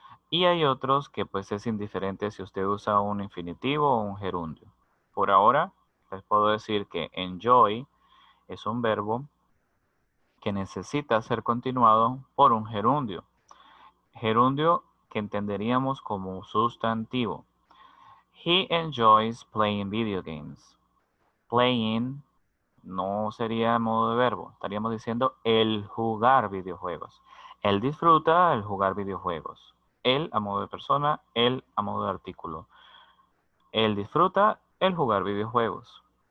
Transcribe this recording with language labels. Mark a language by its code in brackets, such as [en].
[es] Y hay otros que pues es indiferente si usted usa un infinitivo o un gerundio. Por ahora, les puedo decir que enjoy es un verbo que necesita ser continuado por un gerundio. Gerundio que entenderíamos como sustantivo. [en] He enjoys playing video games. [es] Playing no sería modo de verbo. Estaríamos diciendo el jugar videojuegos. Él disfruta el jugar videojuegos. Él a modo de persona, él a modo de artículo. Él disfruta el jugar videojuegos.